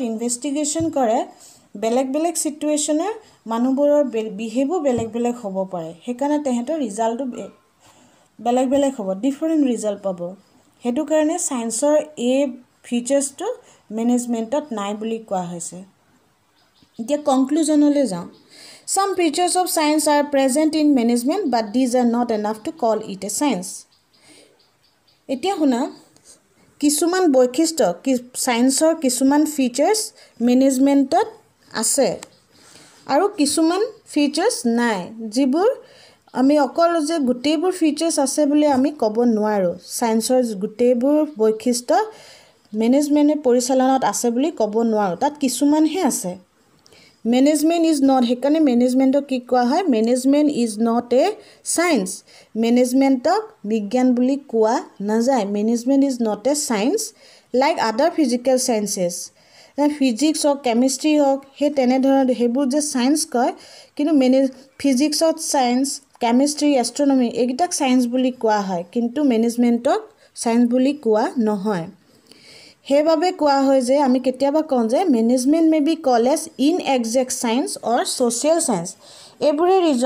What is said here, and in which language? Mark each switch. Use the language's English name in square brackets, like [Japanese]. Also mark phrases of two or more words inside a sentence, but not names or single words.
[Assamese] ইনভেষ্টিগেশ্যন কৰে বেলেগ সিচুৱেচনৰ মানুহবোৰৰ বিহেভো বেলেগ হ'ব পাৰে সেইকাৰণে তেহেঁতৰ ৰিজাল্টটো বেলেগ হ'ব [English] different result [Assamese] পাব হেতু কাৰণে সায়েন্সৰ এই ফিচাৰ্সটো মেনেজমেন্টত নাই বুলি কোৱা হৈছে এতিয়া কনক্লুজনলৈ যাওঁ [English] some features of science are present in management but these are not enough to call it a science [Assamese] এতিয়া শুনা কিছুমান বৈশিষ্ট্য সায়েন্সৰ কিছুমান ফিচাৰ্স মেনেজমেন্টত আছে আৰু কিছুমান ফিচাৰ্স নাই যিবোৰ আমি অকল যে গুটেইবোৰ ফিচাৰ্স আছে বুলি আমি ক'ব নোৱাৰো সায়েন্সৰ গুটেইবোৰ বৈশিষ্ট্য মেনেজমেন্টৰ পৰিচালনাত আছে বুলি ক'ব নোৱাৰো তাত কিছুমানহে আছে [English] Management is not [Assamese] হেকানে মেনেজমেন্টক কি কোৱা হয় [English] management is not a science [Assamese] মেনেজমেন্টক বিজ্ঞান বুলি কোৱা নাযায় [English] management is not a science like other physical sciences physics or chemistry [Assamese] হক হে তেনে ধৰণৰ হেবোৰ যে সায়েন্স কয় কিন্তু ফিজিক্সত সায়েন্স কেমিষ্ট্ৰি এষ্ট্ৰোনমি এগিটাক সায়েন্স বুলি কোৱা হয় কিন্তু মেনেজমেন্টক সায়েন্স বুলি কোৱা নহয় হেবাবে কোৱা হয় যে আমি কেতিয়াবা কওঁ যে [English] management may be call as inexact science or social science [Assamese] এবোৰে ৰিজন